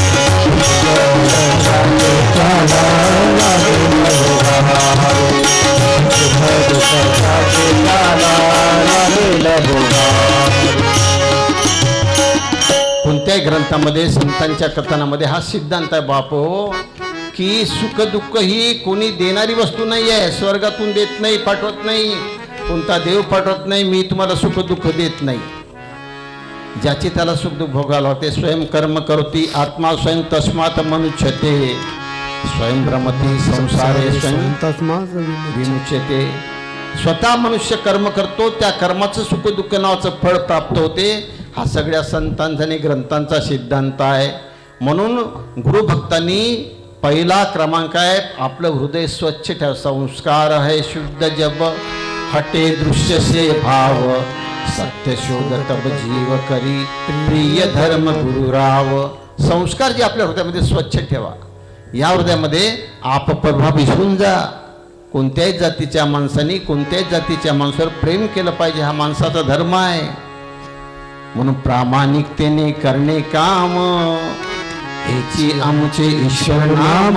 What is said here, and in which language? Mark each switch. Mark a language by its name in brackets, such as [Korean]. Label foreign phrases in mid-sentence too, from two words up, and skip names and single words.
[Marathi] कोणत्याही ग्रंथामध्ये संतांच्या कथनामध्ये हा सिद्धांत आहे बापो की सुख दुःख ही कोणी देणारी वस्तू नाही आहे. स्वर्गातून देत नाही, पाठवत नाही, कोणता देव पाठवत नाही. मी तुम्हाला सुख दुःख देत नाही. ज्याचे त्याला सुख दुःख भोगायला होते. [Sanskrit] स्वयं कर्म करती आत्मा स्वयं तस्मात मनुष्यते, स्वयं भ्रमती संसारे स्वयं विमुच्यते. [Marathi] स्वतः मनुष्य कर्म करतो, त्या कर्माचं सुख दुःख नावाचं फळ प्राप्त होते. हा सगळ्या संतांचा आणि ग्रंथांचा सिद्धांत आहे. म्हणून गुरुभक्तांनी पहिला क्रमांक आहे आपलं हृदय स्वच्छ ठेव. [Hindi] संस्कार आहे शुद्ध जब हटे दृश्य से भाव, सत्य शोध तब जीव करी प्रिय धर्म गुरुराव. [Marathi] संस्कार जे आपल्या हृदयामध्ये स्वच्छ ठेवा. या हृदयामध्ये आपप्रभाव विसरून जा. कोणत्याही जातीच्या माणसाने कोणत्याही जातीच्या माणसावर प्रेम केलं पाहिजे, हा माणसाचा धर्म आहे. म्हणून प्रामाणिकतेने करणे काम, हेची आमचे ईश्वर नाम.